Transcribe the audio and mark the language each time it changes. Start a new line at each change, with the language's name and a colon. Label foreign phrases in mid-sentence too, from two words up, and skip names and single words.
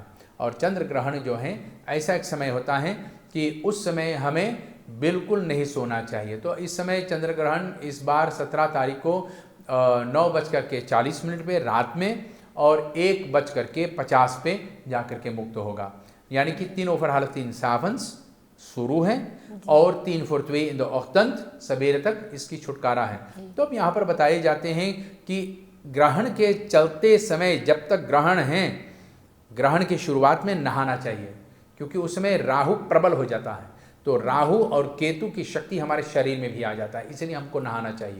Hindi: और चंद्र ग्रहण जो है ऐसा एक समय होता है कि उस समय हमें बिल्कुल नहीं सोना चाहिए। तो इस समय चंद्र ग्रहण इस बार 17 तारीख को 9:40 पे रात में और 1:50 पे जाकर के मुक्त होगा। यानी कि
Dutch: 3 over half 3 s'avonds
Hindi: शुरू है और
Dutch: 3 for 2 in the ochtend
Hindi: सवेरे तक इसकी छुटकारा है। तो अब यहाँ पर बताए जाते हैं कि ग्रहण के चलते समय जब तक ग्रहण है, ग्रहण की शुरुआत में नहाना चाहिए, क्योंकि उस समय राहु प्रबल हो जाता है। तो राहु और केतु की शक्ति हमारे शरीर में भी आ जाता है, इसलिए हमको नहाना चाहिए।